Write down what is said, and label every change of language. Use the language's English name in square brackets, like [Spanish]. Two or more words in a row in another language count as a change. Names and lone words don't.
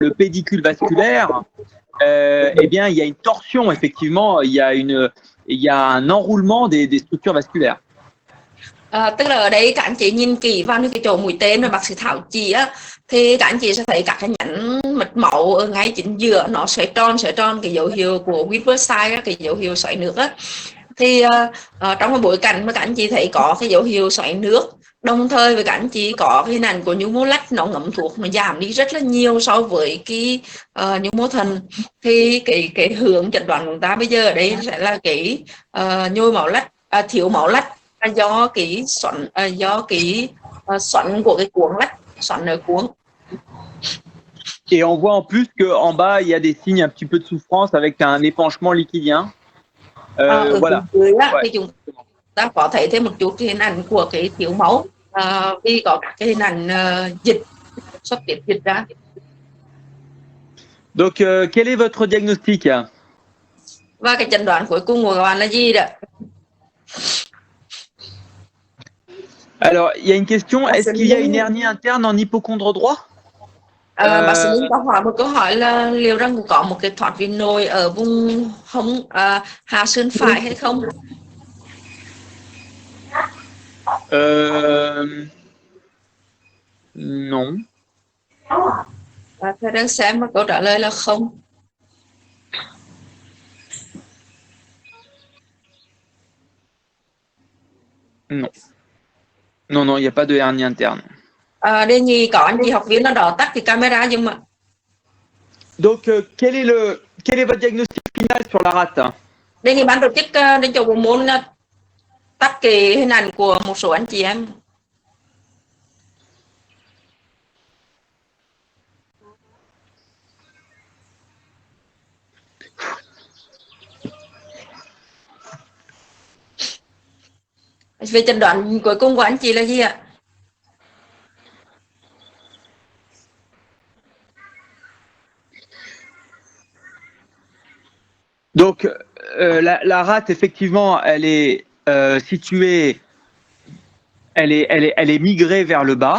[French] le pédicule vasculaire, eh bien, il y a une torsion, effectivement, il y a un enroulement des structures vasculaires. [Vietnamese] Tức là ở đây các anh chị nhìn kỹ vào cái chỗ mũi tên mà bác sĩ Thảo chỉ á, thì các anh chị sẽ thấy các cái nhánh mạch máu ở ngay chính giữa nó xoay tròn cái dấu hiệu của Weaver-Side, cái dấu hiệu xoáy nước á. Thì trong cái bối cảnh mà các anh chị thấy có cái dấu hiệu xoáy nước, đồng thời với các anh chị có cái hình ảnh của nhu mô lách, nó ngấm thuốc nó giảm đi rất là nhiều so với cái nhu mô thận. Thì cái hướng chẩn đoán của chúng ta bây giờ ở đây sẽ là cái nhồi máu lách, thiếu máu lách do cái xoắn của cái cuống lách, xoắn ở cuống. [French] Et on voit en plus qu'en bas, il y a des signes un petit peu de souffrance avec un épanchement liquidien. Voilà. [Vietnamese] Dưới á, [French] Ouais. [Vietnamese] thì chúng ta có thấy thêm một chút cái hình ảnh của cái thiếu máu, vì có cái hình ảnh dịch, xuất tiết dịch ra. [French] Donc, quel est votre diagnostic? [Vietnamese] Và cái chẩn đoán cuối cùng của các bạn là gì đó? [French] Alors, il y a une question, est-ce qu'il y a une hernie interne en hypocondre droit? [Vietnamese] Bác sĩ Linh có hỏi một câu hỏi là liệu rằng có một cái thoát vị nội ở vùng hông hạ sườn phải hay không? [French] Non. [Vietnamese] Thầy đang xem và câu trả lời là không. [French] Non. Non, non, il n'y a pas de hernie interne. [Vietnamese] Đề nghị có anh chị học viên nào đó tắt cái camera giùm ạ. [French] Donc, quel est votre diagnostic final sur la rate? [Vietnamese] Đề nghị ban tổ chức đến chỗ bộ môn tắt cái hình ảnh của một số anh chị em. Về chẩn đoán cuối cùng của anh chị là gì ạ? [French] Donc, la rate, effectivement, elle est située, elle est migrée vers le bas.